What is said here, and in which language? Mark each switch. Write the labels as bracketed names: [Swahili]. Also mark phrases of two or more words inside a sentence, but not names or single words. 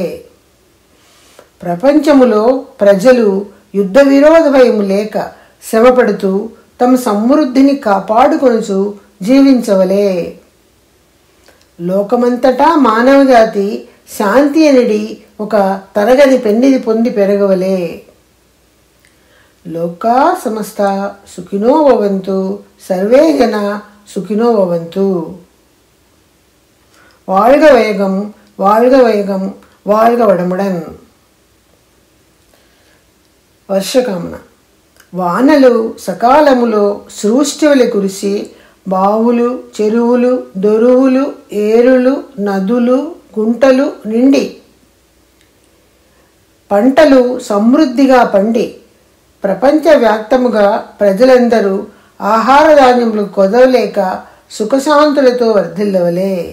[Telugu] ప్రపంచములో ప్రజలు యుద్ధ విరోధ భయము లేక శ్రమపడుతూ తమ సమృద్ధిని కాపాడుకొనుచు జీవించవలే. లోకమంతటా మానవజాతి శాంతి అనేది ఒక తరగతి పెన్నిది పొంది పెరగవలే. [Sanskrit] లోకా సమస్త సుఖినో భవంతు, సర్వే జన సుఖినో భవంతు. [Tamil] வாழ்க வையகம், வாழ்க வையகம், வாழ்க వడముడన్. [Telugu] వర్షకామన. వానలు సకాలములో సృష్టివలె కురిసి బావులు, చెరువులు, దొరువులు, ఏరులు, నదులు, గుంటలు నిండి పంటలు సమృద్ధిగా పండి ప్రపంచవ్యాప్తముగా ప్రజలందరూ ఆహార ధాన్యములు కొదవలేక సుఖశాంతులతో వర్ధిల్లవలే.